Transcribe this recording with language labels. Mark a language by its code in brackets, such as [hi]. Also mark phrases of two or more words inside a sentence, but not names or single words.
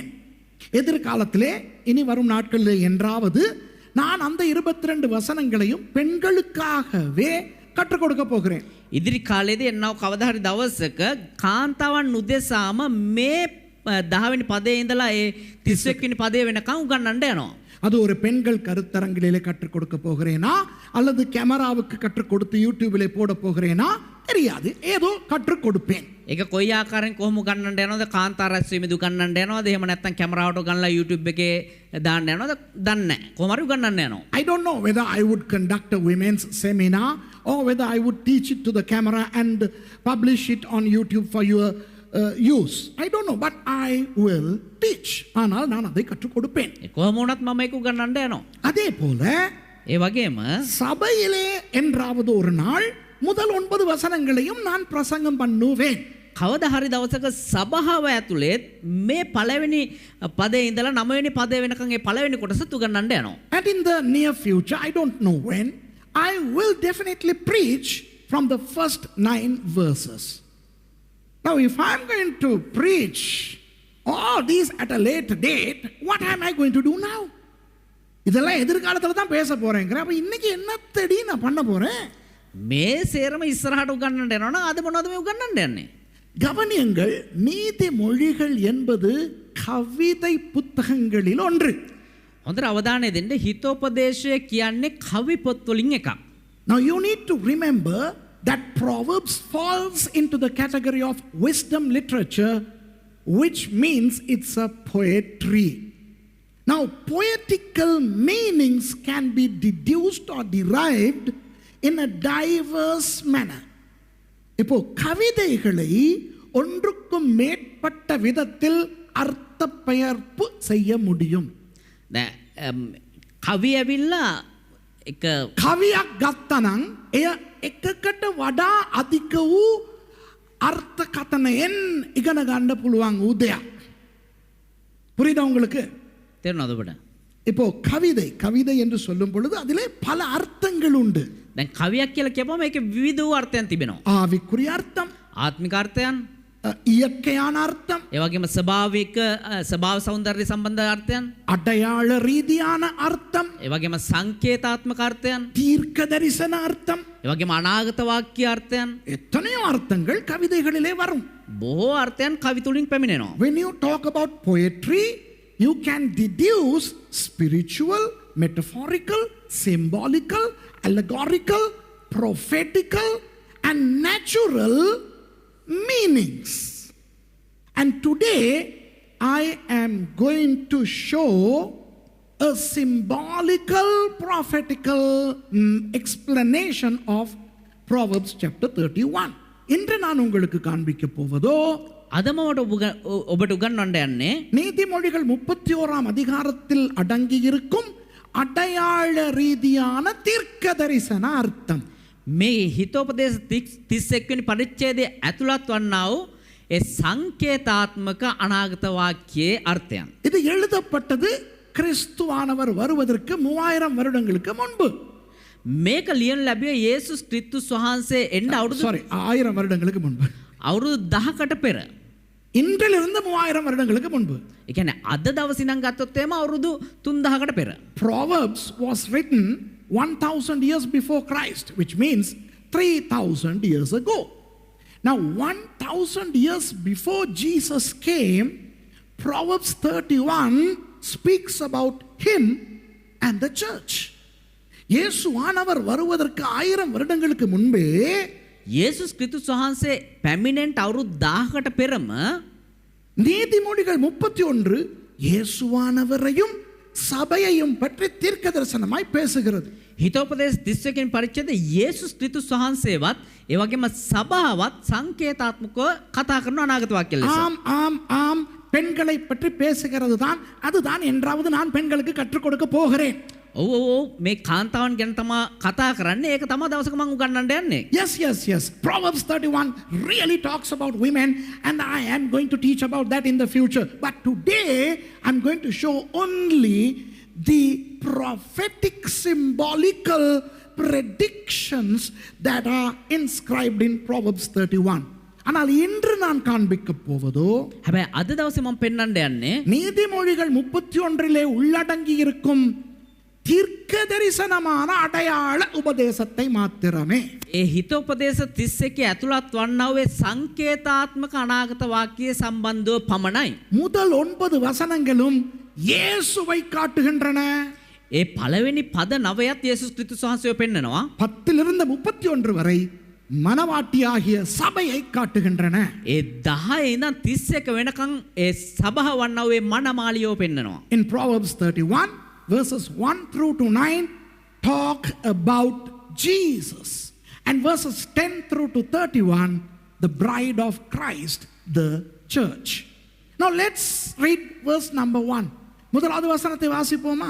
[ta] எதிர்காலத்திலே இனி வரும் நாட்களிலே என்றாவது நான் அந்த 22 வசனங்களையும் பெண்களுக்காகவே கற்றுக் கொடுக்க போகிறேன். [si] ඉදිරි කාලයේදී එන්නව කවදා හරි දවසක කාන්තාවන් උදෙසාම මේ 10 වෙනි පදයේ ඉඳලා ඒ 31 වෙනි පදයේ වෙනකන් උගන්වන්න යනවා. [ta] அது ஒரு பெண்கள் கருத்தரங்கிலே கற்றுக் கொடுக்க போகிறேனா அல்லது கேமராவுக்கு கற்றுக் கொடுத்து யூடியூபிலே போட போகிறேனா தெரியாது. ஏதோ கற்றுக் கொடுப்பேன். [si] ඒක කොයි ආකාරයෙන් කොහොම උගන්වන්න යනවද? කාන්තා රැස්වීමේදී උගන්වන්න යනවද? එහෙම නැත්නම් කැමරාවට උගන්ලා YouTube එකේ දාන්න යනවද? දන්නේ නැහැ. කොහොම හරි උගන්වන්න යනවා. [en] I don't know whether I would conduct a women's seminar or whether I would teach it to the camera and publish it on YouTube for your use. I don't know, but I will teach. [ta] ஆனால் நான் அதை கற்றுக் கொடுப்பேன். [si] කොහොම වුණත් මම ඒක උගන්වන්න යනවා. [ta] அதே போல [si] ඒ වගේම [ta] சபையிலே என்றாவது ஒரு நாள் முதல் 9 வசனங்களையும் நான் பிரசங்கம் பண்ணுவேன். [si] කවදා හරි දවසක සභාව ඇතුලේ මේ පළවෙනි පදේ ඉඳලා 9 වෙනි පදේ වෙනකන් ඒ පළවෙනි කොටස උගන්වන්න යනවා. [en] And in the near future, I don't know when, I will definitely preach from the first 9 verses. Now, if I'm going to preach all these at a later date, what am I going to do now? [ta] இதெல்லாம் எதிர்காலத்தில் தான் பேச போறேங்கிற. அப்ப இன்னைக்கு என்னத்தடி நான் பண்ண போறேன்? [si] මේ සේරම ඉස්සරහට උගන්වන්න යනවා නම් අද මොනවද මේ උගන්වන්න යන්නේ? [ta] கவனியுங்கள், நீதிமொழிகள் என்பது கவிதை புத்தகங்களில் ஒன்று. [si] හොඳට අවධානය දෙන්න. හිතෝපදේශය කියන්නේ කවි පොත් වලින් එකක්. [en] Now you need to remember that Proverbs falls into the category of wisdom literature, which means it's a poetry. Now poetical meanings can be deduced or derived in a diverse manner. [ta] இப்போ கவிதைகளை ஒன்றுக்கும் மேற்பட்ட விதத்தில் அர்த்த பெயர்ப்பு செய்ய முடியும். [si] කවි ඇවිල්ලා එක කවියක් ගත්තනම් එය එකකට වඩා අධික වූ අර්ථකථනයෙන් ඉගෙන ගන්න පුළුවන් වූ දෙයක්. [ta] புரியுதா உங்களுக்கு? [si] තේරුණාද ඔබට? [ta] இப்போ கவிதை என்று சொல்லும் பொழுது அதிலே பல அர்த்தங்கள் உண்டு. [si] දැන් කවියක් කියලා කියපුවම ඒකේ විවිධ වූ අර්ථයන් තිබෙනවා. [ta] ஆவிக்குரிய அர்த்தம், [si] ආත්මික අර්ථයන්, [ta] இயற்கையான அர்த்தம், [si] ඒ වගේම ස්වභාව සෞන්දර්ය සම්බන්ධ අර්ථයන්, [ta] அடையாள ரீதியான அர்த்தம், [si] ඒ වගේම සංකේතාත්මක අර්ථයන්, [ta] தீர்க்க தரிசன அர்த்தம், [si] ඒ වගේම අනාගත වාක්‍ය අර්ථයන්, [ta] எத்தனையோ அர்த்தங்கள் கவிதைகளிலே வரும். [si] බොහෝ අර්ථයන් කවි තුලින් පැමිණෙනවා. [en] When you talk about poetry, you can deduce spiritual, metaphorical, symbolical, allegorical, prophetical, and natural meanings. And today I am going to show a symbolical, prophetical explanation of Proverbs chapter 31. [ta] இன்று நான் உங்களுக்கு காண்பிக்க போவதோ [si] අදමවට ඔබට උගන්වන්න යන්නේ [ta] நீதிமொழிகள் 31ஆம் அதிகாரத்தில் அடங்கியிருக்கும் அடையாள ரீதியான தீர்க்க தரிசன அர்த்தம். [si] මේ හිතෝපදේශ 31 වෙනි පරිච්ඡේදයේ ඇතුළත් වන්නා වූ ඒ සංකේතාත්මක අනාගත වාක්‍යයේ අර්ථයන්. [ta] இது எழுதப்பட்டது கிறிஸ்துவானவர் வருவதற்கு 3000 வருடங்களுக்கு முன்பு. [si] මේක ලියන ලැබුවේ යේසුස් ක්‍රිස්තුස් වහන්සේ එන්න අවුරුදු [ta] 1000 வருடங்களுக்கு முன்பு. [si] අවුරුදු 10කට පෙර. [ta] இன்றிலிருந்து 3000 வருடங்களுக்கு முன்பு. [si] ඒ කියන්නේ අද දවසේ ඉඳන් ගත්තොත් එහෙම අවුරුදු 3000කට පෙර. [en] Proverbs was written 1000 years before Christ, which means 3000 years ago. Now 1000 years before Jesus came, Proverbs 31 speaks about him and the church. [ta] இயேசுவானவர் வருவதற்கு 1000 வருடங்களுக்கு முன்பே [si] යේසුස් ක්‍රිස්තුස් වහන්සේ පැමිණෙන්ට අවුරුදු 1000කට පෙරම [ta] நீதிமொழிகள் 31 இயேசுவானவரையும் சபையையும் பற்றி தீர்க்க தரிசனமாய் பேசுகிறது. [si] හිතෝපදේශ 31 වෙනි පරිච්ඡේදයේ යේසුස් ක්‍රිස්තුස් වහන්සේවත් ඒ වගේම සභාවත් සංකේතාත්මකව කතා කරන අනාගත වාක්‍ය ලෙස. [ta] ஆம் ஆம் ஆம், பெண்களை பற்றி பேசுகிறது தான். அதுதான் என்றாவது நான் பெண்களுக்கு கற்றுக் கொடுக்க போகிறேன். [si] ඔව් මේ කාන්තාවන් ගැන තමා කතා කරන්නේ. ඒක තමයි දවසක මම උගන්වන්න යන්නේ. [en] Yes. Proverbs 31 really talks about women, and I am going to teach about that in the future. But today I'm going to show only the prophetic symbolical predictions that are inscribed in Proverbs 31. [ta] ஆனால் இன்று நான் காண்பிக்க போவதோ [si] හැබැයි අද දවසේ මම පෙන්වන්න යන්නේ [ta] நீதிமொழிகள் 31 உள்ளடங்கி இருக்கும் தீர்க்க தரிசனமான அடையாள உபதேசத்தை மாத்திரமே. [si] ඒ හිතෝපදේශ 31 ඇතුළත් වන්නා වූ සංකේතාත්මක අනාගත වාක්‍යයේ සම්බන්ධව පමණයි. [ta] முதல் 9 வசனங்களும் இயேசுவை காட்டுகின்றன. [si] ඒ පළවෙනි පද 9ත් යේසුස් ක්‍රිස්තුස් වහන්සේව පෙන්නනවා. [ta] 10 இருந்து 31 வரை மனவாட்டியாகிய சபையை காட்டுகின்றன. [si] ඒ 10 ඉඳන් 31 වෙනකන් ඒ සභාව වන්නා වූ මනමාලියව පෙන්නනවා. [en] In Proverbs 31 verses 1 through to 9 talk about Jesus, and verses 10 through to 31 the bride of Christ, the church. Now let's read verse number 1. [ta] முதலாவது வசனத்தை வாசிப்போமா?